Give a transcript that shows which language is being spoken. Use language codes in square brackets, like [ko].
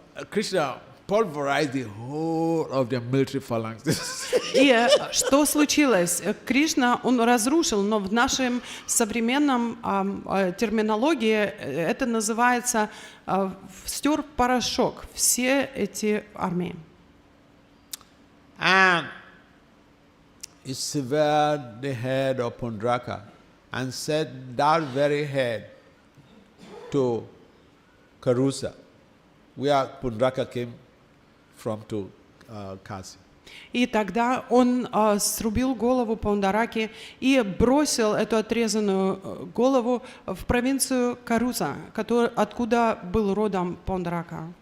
[en] Krishna pulverized the whole of their military phalanxes. [ru] И что случилось? Кришна, он разрушил, но в нашем современном терминологии это называется стер в порошок все эти армии. [en] And he severed the head of Pundaraka and set that very head to Karusa, where Pundaraka came from to Kasi. [ru] И тогда он срубил голову Пундараки и бросил эту отрезанную голову в провинцию Каруса, откуда был родом Пундарака.